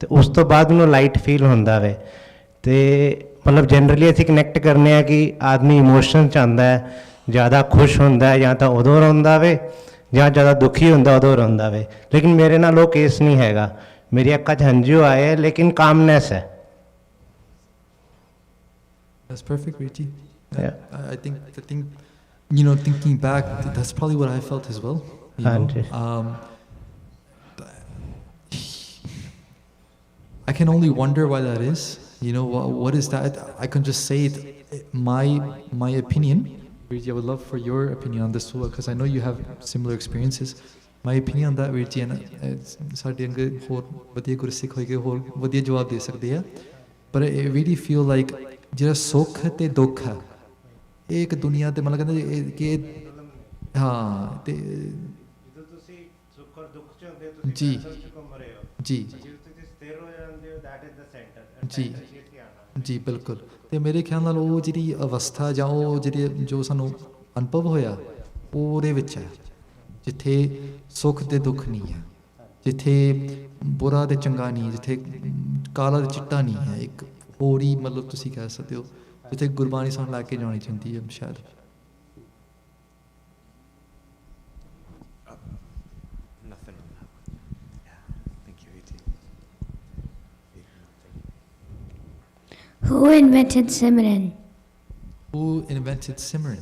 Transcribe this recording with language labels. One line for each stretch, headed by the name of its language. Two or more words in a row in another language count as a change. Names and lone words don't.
Punjabi: ਤੇ ਉਸ ਤੋਂ ਬਾਅਦ ਉਹਨੂੰ ਲਾਈਟ ਫੀਲ ਹੁੰਦਾ ਵੇ। ਤੇ ਮਤਲਬ ਜਨਰਲੀ ਅਸੀਂ ਕਨੈਕਟ ਕਰਨੇ ਆ ਕਿ ਆਦਮੀ ਇਮੋਸ਼ਨ 'ਚ ਆਉਂਦਾ ਹੈ, ਜ਼ਿਆਦਾ ਖੁਸ਼ ਹੁੰਦਾ ਹੈ ਜਾਂ ਤਾਂ ਉਦੋਂ ਰੋਂਦਾ ਵੇ, ਜਾਂ ਜ਼ਿਆਦਾ ਦੁਖੀ ਹੁੰਦਾ ਉਦੋਂ ਰੋਂਦਾ ਵੇ। ਲੇਕਿਨ ਮੇਰੇ ਨਾਲ ਉਹ ਕੇਸ ਨਹੀਂ ਹੈਗਾ, ਮੇਰੀ ਅੱਖਾਂ 'ਚ ਹੰਝੂ ਆਏ ਲੇਕਿਨ ਕਾਮਨੈਸ ਹੈ।
English: That's perfect, Richi. Yeah. I think, you know, thinking back, that's probably what I felt as well. You know? I can only wonder why that is. You know, what is that? I can just say it, my opinion. Richi, I would love for your opinion on this too, because I know you have similar experiences. My opinion on that, Richi, and
Punjabi: ਸਾਡੇ ਅੰਗ ਹੋਰ ਵਧੀਆ ਗੁਰਸਿੱਖ ਹੋਏਗੇ ਹੋਰ ਵਧੀਆ ਜਵਾਬ ਦੇ ਸਕਦੇ ਆ,
English: but I really feel like
Punjabi: ਜਿਹੜਾ ਸੁੱਖ ਤੇ ਦੁੱਖ ਹੈ ਇਹ ਇੱਕ ਦੁਨੀਆ ਤੇ ਮਤਲਬ ਕਹਿੰਦੇ ਕਿ ਹਾਂ ਤੇ ਜਦੋਂ ਤੁਸੀਂ ਸੁੱਖ ਔਰ ਦੁੱਖ ਚ ਹੁੰਦੇ ਹੋ ਤੁਸੀਂ ਘੁੰਮ ਰਹੇ ਹੋ ਜੀ, ਜਦੋਂ ਤੁਸੀਂ ਸਥਿਰ ਹੋ ਜਾਂਦੇ ਹੋ
English: that is the center
Punjabi: ਜੀ ਜੀ ਬਿਲਕੁਲ। ਤੇ ਮੇਰੇ ਖਿਆਲ ਨਾਲ ਉਹ ਜਿਹੜੀ ਅਵਸਥਾ ਜਾਂ ਉਹ ਜਿਹੜੀ ਜੋ ਸਾਨੂੰ ਅਨੁਭਵ ਹੋਇਆ ਉਹਦੇ ਵਿੱਚ ਹੈ ਜਿੱਥੇ ਸੁੱਖ ਤੇ ਦੁੱਖ ਨਹੀਂ ਹੈ, ਜਿੱਥੇ ਬੁਰਾ ਤੇ ਚੰਗਾ ਨਹੀਂ, ਜਿੱਥੇ ਕਾਲਾ ਤੇ ਚਿੱਟਾ ਨਹੀਂ ਹੈ, ਇੱਕ ਹੋਰ ਹੀ ਮਤਲਬ ਤੁਸੀਂ ਕਹਿ ਸਕਦੇ ਹੋ ਜਿੱਥੇ ਗੁਰਬਾਣੀ ਸਾਨੂੰ ਲੈ ਕੇ ਜਾਣੀ ਚਾਹੁੰਦੀ ਹੈ ਸ਼ਾਇਦ।
English: Who invented Simran? Who invented Simran?